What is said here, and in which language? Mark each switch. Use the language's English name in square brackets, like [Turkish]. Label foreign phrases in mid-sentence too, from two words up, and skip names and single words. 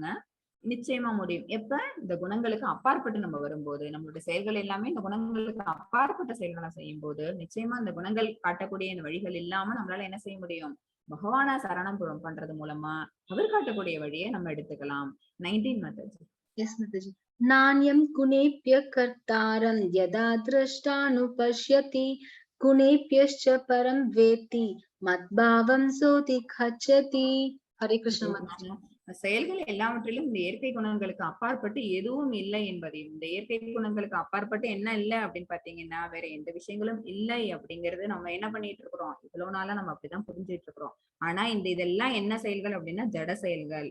[Tamil] நிச்சயமா முடியும். எப்ப இந்த குணங்களுக்கு அப்பாற்பட்டு நம்ம வரும்போது, நம்மளுடைய செயல்கள் எல்லாமே இந்த குணங்களுக்கு அப்பாற்பட்ட செயல்களை செய்யும் போது நிச்சயமா இந்த குணங்கள் காட்டக்கூடிய இந்த வழிகள் இல்லாம நம்மளால என்ன செய்ய முடியும், பகவான சரணம் பண்றது மூலமா அவர் காட்டக்கூடிய வழியை நம்ம எடுத்துக்கலாம். 19 மாதாஜி. [English] Yes, Mataji. [Sanskrit] नान्यं गुणेभ्यः कर्तारं यदा द्रष्टानुपश्यति गुणेभ्यश्च परं वेत्ति मद्भावं सोऽधिगच्छति. हरे कृष्ण माताजी. [Tamil] செயல்கள் எல்லாவற்றிலும் இந்த இயற்கை குணங்களுக்கு அப்பாற்பட்டு எதுவும் இல்லை என்பதையும், இந்த இயற்கை குணங்களுக்கு அப்பாற்பட்டு என்ன இல்லை அப்படின்னு பாத்தீங்கன்னா வேற எந்த விஷயங்களும் இல்லை அப்படிங்கிறது நம்ம என்ன பண்ணிட்டு இருக்கிறோம், இவ்வளவு நாளா நம்ம அப்படிதான் புரிஞ்சுட்டு இருக்கிறோம். ஆனா இதெல்லாம் என்ன செயல்கள் அப்படின்னா ஜட செயல்கள்.